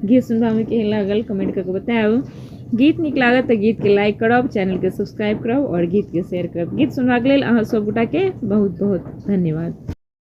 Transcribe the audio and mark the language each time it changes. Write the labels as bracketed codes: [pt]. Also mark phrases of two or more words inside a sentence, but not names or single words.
[mai] सुनबा के लागल कमेंट करके बताओ। गीत नीक लागत तो गीत के लाइक करब, चैनल के सब्सक्राइब करब और गीत के शेयर करब। गीत सुनबाक लेल अहाँ सब गोटा के बहुत बहुत धन्यवाद।